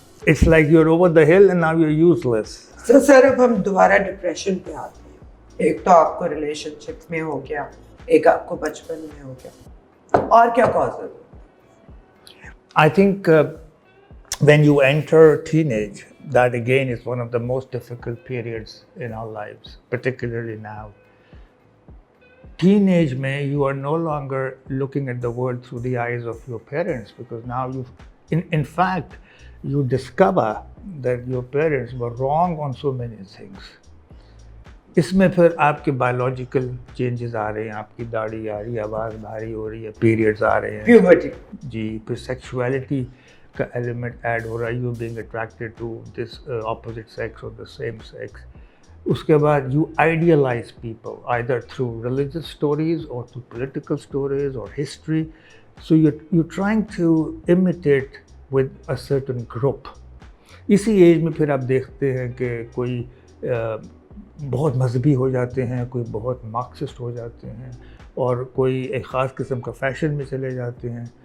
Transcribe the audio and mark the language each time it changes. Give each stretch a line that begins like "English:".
English: It's like you're over the hill and now you're useless. So sir,
Urdu: اب ہم دوبارہ depression پہ آتے ہیں. ایک تو آپ کو ریلیشن شپ میں ہو گیا, ایک آپ کو بچپن میں ہو گیا, اور کیا کاز ہے؟
English: I think when you enter teenage, that again is one of the most difficult periods in our lives, particularly now. Teenage mein, you are no longer looking at the world through the eyes of your parents, because now in fact, you discover that your parents were wrong on so many things.
Urdu: اس میں پھر آپ کے biological changes آ رہے ہیں, آپ کی داڑھی آ رہی ہے, آواز بھاری ہو رہی ہے, پیریڈز آ رہے ہیں,
English: puberty,
Urdu: جی, پھر سیکشولیٹی کا ایلیمنٹ ایڈ ہو رہا ہے,
English: You being attracted to this opposite sex اور the same sex.
Urdu: اس کے بعد
English: You idealize people either through religious stories or through political stories or history. So you're trying to imitate with a certain group.
Urdu: اسی age میں پھر آپ دیکھتے ہیں کہ کوئی بہت مذہبی ہو جاتے ہیں, کوئی بہت مارکسسٹ ہو جاتے ہیں, اور کوئی ایک خاص قسم کا فیشن میں چلے جاتے ہیں.